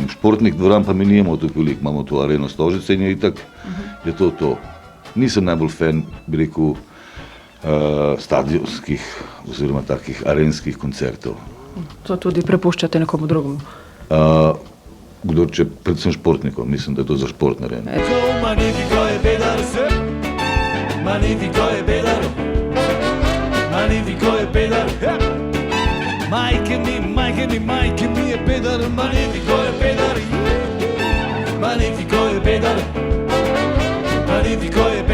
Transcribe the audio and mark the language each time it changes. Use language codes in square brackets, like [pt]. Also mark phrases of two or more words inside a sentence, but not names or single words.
[sl] Športnih dvoran pa mi nimamo tukaj veliko, imamo to Areno Stožice in je itak, je to. Nisem najbolj fan, bi rekel, stadionskih oziroma takih arenskih koncertov. To tudi prepuščate nekomu drugemu? Predvsem športnikom, mislim, da je to za šport narejeno. Magnifico e pedal, magnifico e pedal, magnifico e pedal, Majke mi je pedal, magnifico e pedal, magnifico e pedal, magnifico